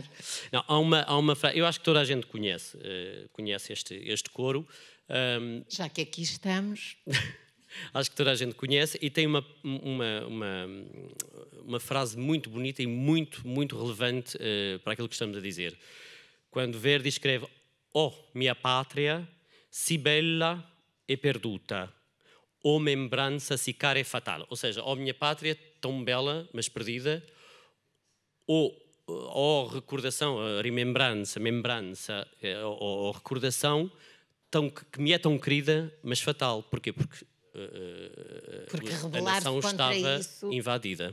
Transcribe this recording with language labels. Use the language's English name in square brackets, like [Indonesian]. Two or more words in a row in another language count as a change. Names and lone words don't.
[Portuguese] Não, há uma frase, eu acho que toda a gente conhece este coro. Já que aqui estamos... Acho que toda a gente conhece e tem uma frase muito bonita e muito relevante para aquilo que estamos a dizer. Quando Verdi escreve: [Italian] "Oh, mia pátria, si bella e perduta, oh membrança si cara e fatal." [Portuguese] Ou seja, oh minha pátria, tão bela, mas perdida, ou recordação, a remembrança, ou recordação que me é tão querida, mas fatal. Porquê? Porque a nação estava invadida.